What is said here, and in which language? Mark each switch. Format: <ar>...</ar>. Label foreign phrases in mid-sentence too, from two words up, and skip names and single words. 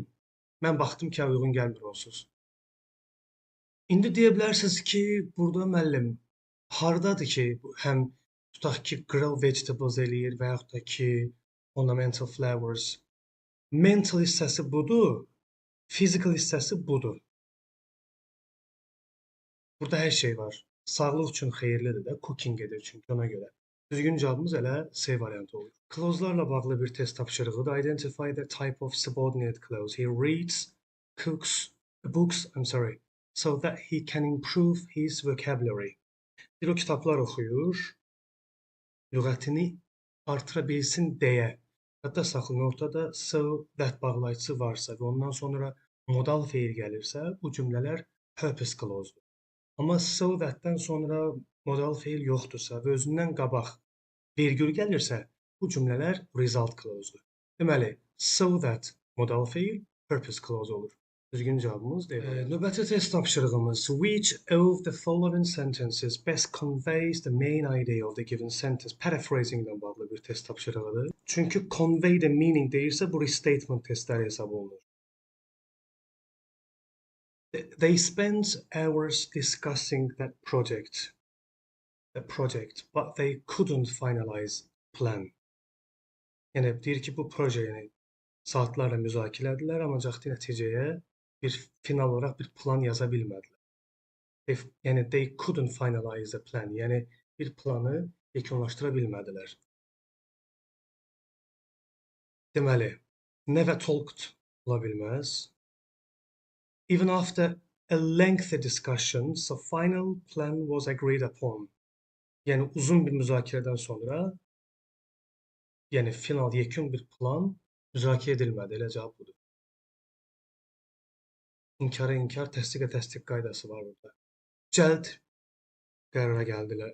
<az>Mən baxdım ki, uyğun gəlmir onsuz. İndi deyə bilərsiniz ki, burada müəllim hardadır ki, həm tutaq ki,</az> <en>grilled vegetables</en> <az>eləyir və yaxud da ki,</az> <en>ornamental flowers.</en> <az>Mental hissəsi budur, physical hissəsi budur. Burada hər şey var. Sağlıq üçün xeyirlidir də, cooking edir çünki ona görə. Düzgün cavabımız elə C variantı olur. Clause'larla bağlı bir test tapşırığıdır.</az> <en>Identify the type of subordinate clause. He reads, cooks, books, so that he can improve his vocabulary.</en> <az>Bir o kitablar oxuyur, lüğətini artıra bilsin deyə. Hətta saxlayın ortada</az> <en>so that</en> <az>bağlayıcısı varsa və ondan sonra modal feil gəlirsə, bu cümlələr</az> <en>purpose clause-dur.</en> <az>Amma</az> <en>so that-dən</en> <az>sonra modal feil yoxdursa və özündən qabaq vergül gəlirsə, bu cümlələr</az> <en>result clause-dur.</en> <az>Deməli,</az> <en>so that</en> <az>modal feil</az> <en>purpose clause</en> <az>olur. Düzgün cavabımız D. Növbəti test tapşırığımız</az> <en>which of the following sentences best conveys the main idea of the given sentence?</en> <az>Paraphrasing ilə bağlı bir test tapşırığıdır. Çünki</az> <en>convey the meaning</en> <az>deyirsə, bu restatement testləri hesab olunur.</az> <en>They spent hours discussing that project, but they couldn't finalize plan.</en> <az>Yəni deyir ki, bu proje yəni saatlarla müzakirə etdilər, ancaq nəticəyə bir final olaraq bir plan yaza bilmədilər. Yəni</az> <en>they couldn't finalize the plan.</en> <az>Yəni bir planı yekunlaşdıra bilmədilər. Deməli,</az> <en>never talked</en> <az>ola bilməz.</az> <en>Even after a lengthy discussion, the final plan was agreed upon.</en> <az>Yəni uzun bir müzakirədən sonra, yəni final yekun bir plan müzakirə edilmədi. Elə cavab budur. İnkara inkar, təsdiqə təsdiq qaydası var burada. Cəld qərara gəldilər.</az>